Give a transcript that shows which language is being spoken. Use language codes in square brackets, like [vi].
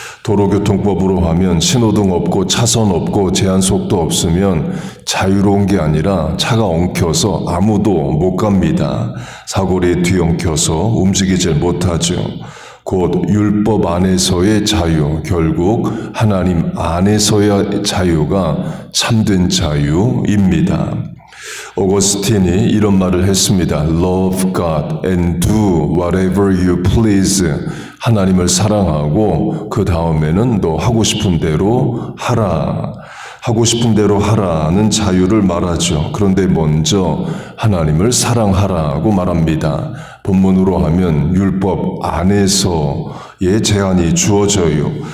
[ko] 도로교통법으로 하면 신호등 없고 차선 없고 제한 속도 없으면 자유로운 게 아니라 차가 엉켜서 아무도 못 갑니다. 사거리에 뒤엉켜서 움직이질 못하죠. 곧 율법 안에서의 자유, 결국 하나님 안에서의 자유가 참된 자유입니다. 어거스틴이 이런 말을 했습니다. [en] Love God and do whatever you please. [ko] 하나님을 사랑하고 그 다음에는 너 하고 싶은 대로 하라. 하고 싶은 대로 하라는 자유를 말하죠. 그런데 먼저 하나님을 사랑하라고 말합니다. 본문으로 하면 율법 안에서의 제한이 주어져요.